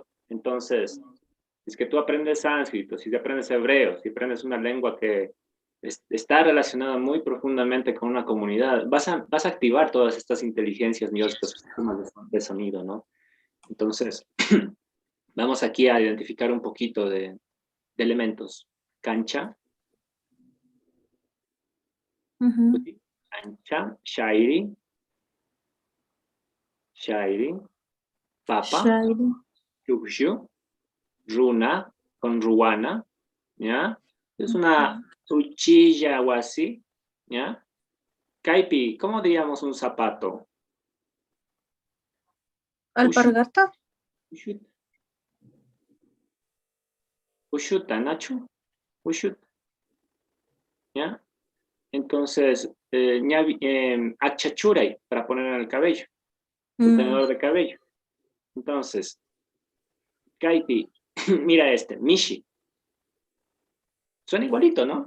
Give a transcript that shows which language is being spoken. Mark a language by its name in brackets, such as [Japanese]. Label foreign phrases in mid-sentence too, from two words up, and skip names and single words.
[Spanish] Entonces, si es que tú aprendes sánscrito, si aprendes hebreo, si aprendes una lengua que está relacionada muy profundamente con una comunidad, vas a activar todas estas inteligencias y estos sistemas de sonido, ¿no? Entonces, vamos aquí a identificar un poquito de elementos. [Quechua] Cancha, ujú. cancha, shairi, shairi, papa, Shairi. yukshu, runa, [Spanish] con ruana, ¿ya? Es una truchilla o así, ¿ya? Caipi, ¿cómo diríamos un zapato? [Quechua] Ushut, [Spanish] Alpargata. [Quechua] ushut, ushuta, Nacho, ushut, [Spanish] ¿ya? Entonces, achachuray, para poner en el cabello, un Mm, tenedor de cabello. Entonces, Caipi, Mira este, Mishi. Suena igualito, ¿no?